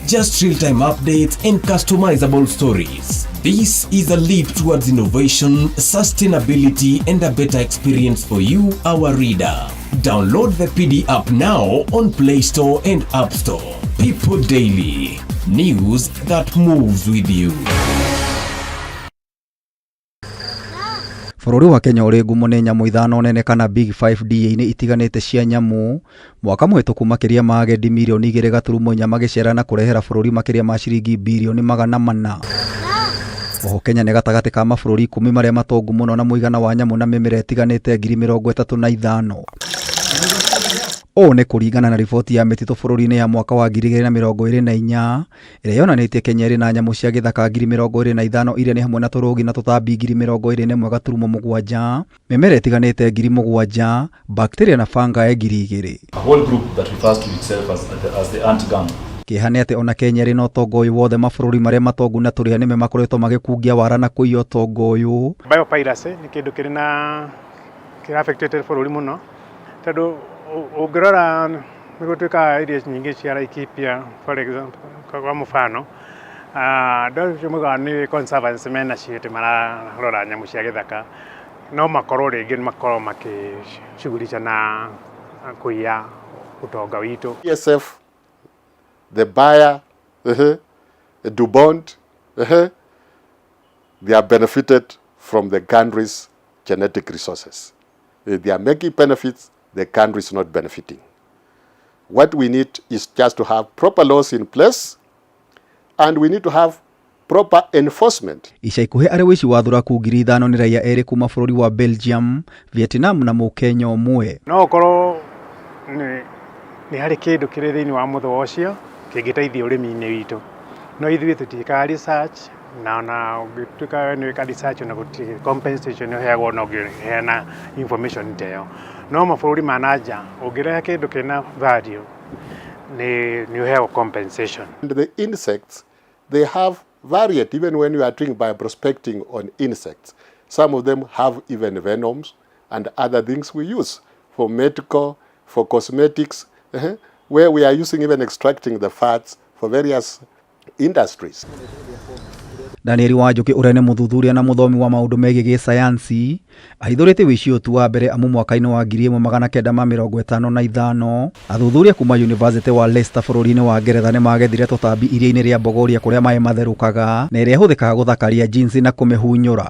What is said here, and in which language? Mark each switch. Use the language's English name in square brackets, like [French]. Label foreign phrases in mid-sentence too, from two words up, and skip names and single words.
[English] Just real-time updates and customizable stories. This is a leap towards innovation, sustainability, and a better experience for you, our reader. Download the PD app now on Play Store and App Store. People Daily. News that moves with you. [Kikuyu] Bũrũri wa Kenya ũrĩ ngumo nĩ nyamũ ithano nene kana [English] Big 5 [Kikuyu] DA-inĩ itiganĩte cia nyamũ. Mwaka mũhĩtũku makĩria ma agendi mirioni 2.4 magĩcera na kũrehera bũrũri makĩria ma ciringi bilioni 400. Oho Kenya nĩ gatagatĩ ka mabũrũri 10 marĩa matongu mũno na mũigana wa nyamũ na mĩmera ĩtiganĩte 35,000. O nĩ kũringana na riboti ya mĩtitũ bũrũri-inĩ ya mwaka wa 2024 ĩrĩa yonanĩtie Kenya ĩrĩ na nyamũ cia gĩthaka 25,000 iria nĩ hamwe na tũrũgi na tũtambi 21,700, mĩmera ĩtiganĩte 7,000, bacteria na fungi 2,000. [English] A whole group that refers to itself as the ant gang. [Kikuyu] Kĩeha nĩ atĩ ona Kenya ĩrĩ na ũtongo ũyũ wothe mabũrũri marĩa matongu na tũrĩa nĩme makoretwo magĩkungia wara na kũiya ũtongo ũyũ. Biopiracy nĩ kĩndũ kĩrĩ na kĩraffectĩte bũrũri mũno tondũ ũngĩrora nĩ gũtuĩka areas nyingĩ cia Laikipia [English] for example [Kikuyu] kwa mũfano andũ acio moigaga nĩ conservancy mena ciĩtĩ mararora nyamũ cia gĩthaka no makorwo rĩngĩ nĩ makorwo makĩshughulisha na kũiya ũtonga witũ. [English] ESF, the buyer, DuBont, they are benefited from the country's genetic resources. They are making benefits, the country is not benefiting. What we need is just to have proper laws in place and we need to have proper enforcement. [Kikuyu] Ica ikuhĩ arĩ wĩici wa thuraku 5,000 nĩ raia erĩ kuma bũrũri wa Belgium, Vietnam na Mũkenya ũmwe. No ũkorwo nĩ harĩ kĩndũ kĩrĩ thĩinĩ wa mũthwa ũcio kĩngĩteithia ũrĩmi-inĩ witũ. No ithuĩ tũtiĩkaga research na ona ũngĩtuĩka nĩ wĩka research na gũtirĩ compensation ũheagwo na ũngĩheana information ta ĩyo. No mabũrũri ma nanja ũngĩrehe kĩndũ kĩna value nĩ ũheagwo compensation. [English] And the insects, they have varied even when you are doing by prospecting on insects. Some of them have even venoms and other things we use for medical, for cosmetics, where we are using even extracting the fats for various industries. [Kikuyu] Daniel Wanjoki ũrĩa nĩ mũthuthuria na mũthomi wa maũndũ megiĩ gĩsayansi ahithũrĩte wĩici ũtu wa mbere amu mwaka-inĩ wa 1955. Athuthuria kuma University wa Leicester bũrũri-inĩ wa Ngeretha nĩ magethire tũtambi iria-inĩ rĩa Bogoria kũrĩa maĩ matherũkaga na ĩrĩa ĩhũthĩkaga gũthakaria jinsi na kũmĩhunyũra.